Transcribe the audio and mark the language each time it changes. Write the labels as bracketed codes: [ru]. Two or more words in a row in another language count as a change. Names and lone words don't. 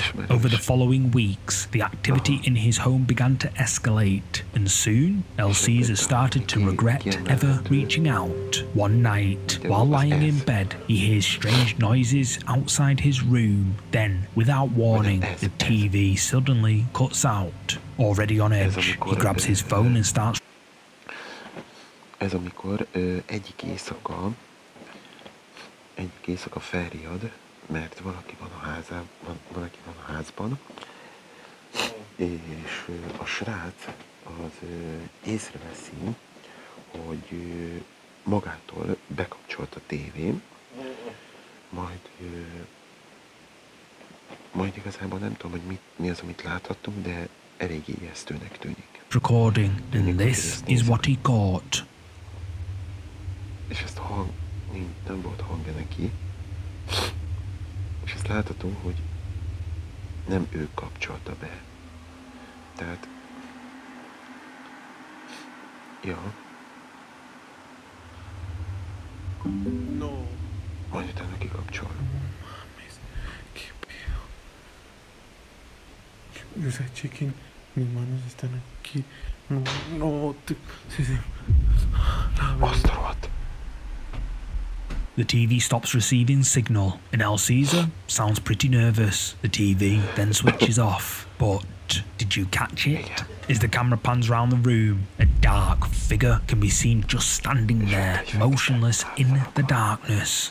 [en] Over the following weeks, the activity in his home began to escalate, and soon El Cesar started to regret ever reaching out. One night, while lying in bed, he hears strange noises outside his room. Then, without warning, the TV suddenly cuts out. Already on edge, he grabs his phone and starts. [hu] Ez amikor egyik éjszaka felriad, mert valaki van a házban, és a srác az észreveszi, hogy magától bekapcsolt a tévén, majd igazából nem tudom, hogy mi az, amit láthattunk, de elég ijesztőnek tűnik. [en] Recording, and this is what he caught. [hu] És ezt nem volt hangja neki. És ezt látható, hogy nem ő kapcsolta be. Tehát... Ja. No. Majd utána kikapcsol. [es] Los chequen, mis manos están aquí. No, sí. [hu] Azt a rohadt. [en] The TV stops receiving signal, and El Cesar sounds pretty nervous. The TV then switches off. But did you catch it? As the camera pans round the room, a dark figure can be seen just standing there, motionless in the darkness.